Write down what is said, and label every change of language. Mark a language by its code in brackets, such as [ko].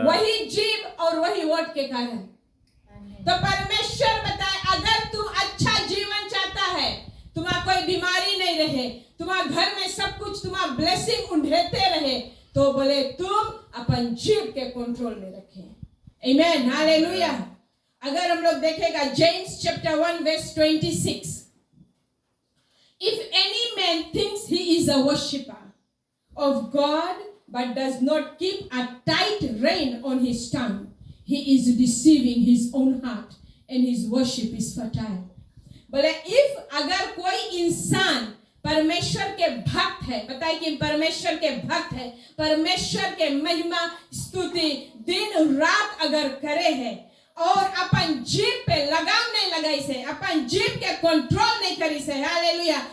[hi] वही जीभ और वही होठ के कारण. तो परमेश्वर बताए अगर तुम अच्छा जीवन चाहता है, तुम्हारा कोई बीमारी नहीं रहे, तुम्हारे घर में सब कुछ तुम्हारा ब्लेसिंग उंडेते रहे, तो बोले तुम अपन जीभ के कंट्रोल में रखें. Amen. हालेलुया. अगर हम लोग देखेगा James chapter 1 verse 26, [en] if any man thinks he is a worshipper of God but does not keep a tight rein on his tongue, he is deceiving his own heart and his worship is futile. [hi] बोले if अगर कोई इंसान परमेश्वर के भक्त है, बताए कि परमेश्वर के भक्त है, परमेश्वर के महिमा स्तुति दिन रात अगर करे है और अपन जीभ पे लगाम नहीं लगाई से, अपन जीभ के कंट्रोल नहीं करी से. हालेलुया.